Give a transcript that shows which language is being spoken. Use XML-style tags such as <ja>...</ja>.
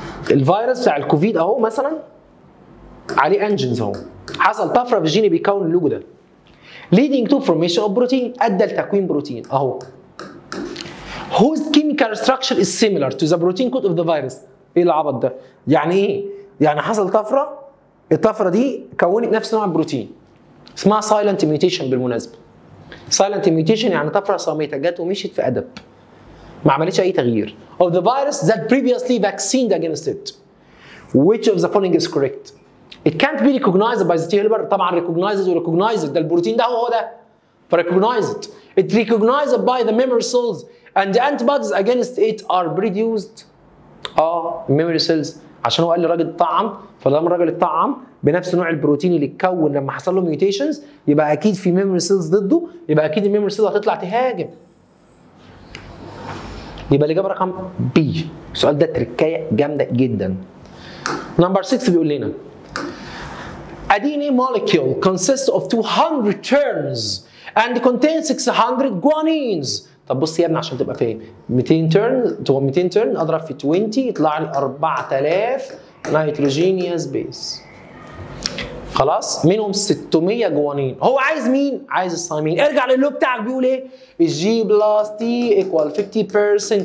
<ar>الفيروس بتاع الكوفيد اهو مثلا عليه انجنز اهو، حصل طفره في الجين اللي بيكون اللوجو ده</ar> <en>leading to formation of protein،</en> <ar>ادى لتكوين بروتين اهو</ar> <en>whose chemical structure is similar to the protein code of the virus.</en> <ar>ايه العبط ده؟ يعني ايه؟ يعني حصل طفره، الطفره دي كونت نفس نوع البروتين، اسمها silent mutation بالمناسبه. silent mutation يعني طفره صامته جت ومشيت في ادب، ما عملتش اي تغيير.</ar> <en>of the virus that previously vaccinated against it. which of the following is correct؟ It can't be recognized by the T helper.</en> <ar>طبعا recognized ده البروتين ده هو ده. فrecognized.</ar> <en>It recognized by the memory cells and the antibodies against it are produced.</en> <ar>memory cells، عشان هو قال لي راجل اتطعم، فلما الراجل اتطعم بنفس نوع البروتين اللي اتكون لما حصل له ميوتيشنز، يبقى اكيد في ميموري سيلز ضده، يبقى اكيد الميموري سيل هتطلع تهاجم. يبقى الاجابه رقم بي. السؤال ده تركايه جامده جدا.</ar> <en>number 6</en> <ar>بيقول لنا</ar> <en>A DNA molecule consists of 200 turns and contains 600 guanines.</en> <ar>طب بص يا ابني عشان تبقى فاهم، 200 تيرن اضرب في 20 يطلع لي 4000 نيتروجينيوس بيس. خلاص؟ منهم 600 جوانين. هو عايز مين؟ عايز الصيامين. ارجع للو بتاعك بيقول ايه؟ الجي بلس تي ايكوال 50%.</ar>